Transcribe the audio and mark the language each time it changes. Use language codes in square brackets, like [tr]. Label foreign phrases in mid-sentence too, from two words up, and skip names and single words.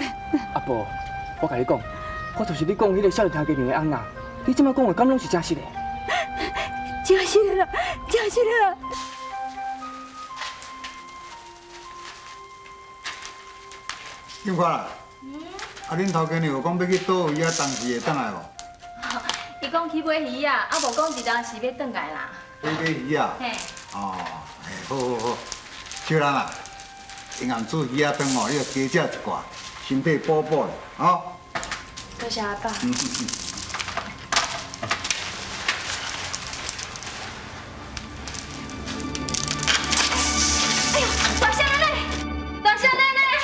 [nan] 阿婆，我甲你讲，我就是你讲迄个少年头家娘的翁啊，你即摆讲的敢拢是真实的？真实的啦，真实的啦。金花啦，啊，恁头家娘讲要去倒位啊，当时会转来无？伊讲去买鱼啊，啊无讲一当时要转来啦。去买鱼啊？嘿，哦，好好好，小兰啊，营养煮鱼啊饭哦，你要加食一寡，身体补补的，哦。多谢阿爸。哎呦，大香奶奶，大香奶奶，